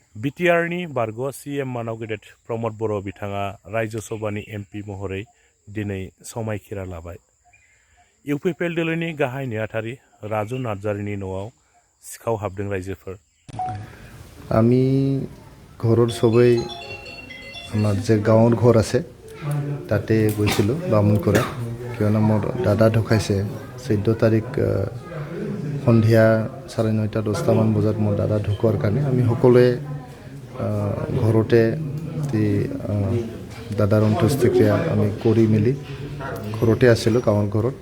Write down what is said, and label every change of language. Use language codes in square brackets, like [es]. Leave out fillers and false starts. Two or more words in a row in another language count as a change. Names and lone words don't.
[brx] बिटिआरनि बारग' सीएम मानाव गेदेर प्रमद बर' बिथाङा रायजो सभानि एमपि महरै दिनै समायखिरा लाबाय। इउपिपिएल दोलोनि गाहाय नेहाथारि राजु नार्जारिनि न'आव सिखाव हाबदों राइजोफोर। [as] আমি ঘৰৰ সবেই আমাৰ যে গাঁৱৰ ঘৰ আছে তাতে গৈছিলোঁ বামুণ কৰা, কিয়নো মোৰ দাদা ঢুকাইছে 14 তাৰিখ সন্ধিয়া 9:30 10টামান বজাত মোৰ দাদা ঢুকোৱাৰ কাৰণে আমি সকলোৱে ঘৰতে দাদাৰ অন্ত্যেষ্টিক্ৰিয়া আমি কৰি মেলি ঘৰতে আছিলোঁ গাঁৱৰ ঘৰত।